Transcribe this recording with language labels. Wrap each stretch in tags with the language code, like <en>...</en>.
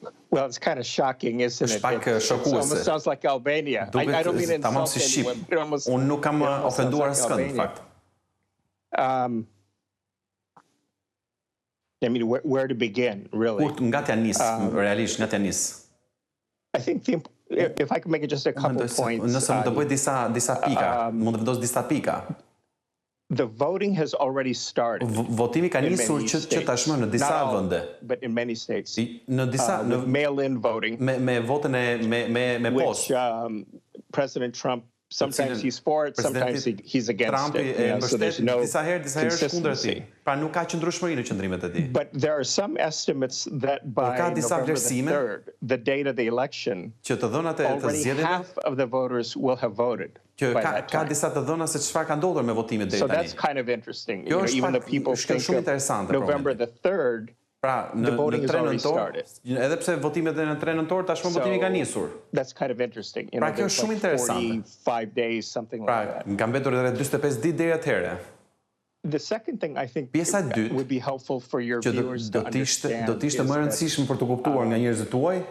<en>Well, it's kind of shocking, isn't it? It almost sounds like Albania. I don't mean to insult anyone, but it almost</en> <sq>Unë nuk kam ofenduar askënd, në fakt.</sq> <en>I mean, where to begin, really?</en> <sq>Nga t'ja nis, realisht, nga t'ja nis.</sq> <en>I think if I can make it just a couple points.</en> <sq>Nëse mund të bëj disa pika, mund të vendos disa pika.</sq> <en>The voting has already started.</en> <sq>Votimi ka nisur që tashmë në disa vende.</sq> <en>But in many states.</en> <sq>Në disa</sq> <en>mail-in voting.</en> <sq>Me votën me post.</sq> <en>Which President Trump, sometimes he's for it, sometimes he's against it. So there's no consistency.</en> <sq>Pra nuk ka qëndrueshmëri në qëndrimet e tij.</sq> <en>But there are some estimates that by November the 3rd, the date of the election, already half of the voters will have voted.</en> <sq>Ka disa të dhëna se çfarë ka ndodhur me votimet deri tani.</sq> <en>So that's kind of interesting. Even the people think of November the 3rd, the voting has already started.</en> <sq>Edhe pse votimet në 3 nëntor, tashmë votimi ka nisur.</sq> <en>That's kind of interesting.</en> <sq>Pra kjo është shumë interesante.</sq> <en>45 days, something like that.</en> <sq>Pra, ka mbetur rreth 45 ditë deri atëherë.</sq> <en>The second thing I think</en> <sq>Pjesa e dytë</sq> <en>would be helpful for your viewers to understand.</en> <sq>Do të ishte më e rëndësishme për të kuptuar nga njerëzit tuaj.</sq>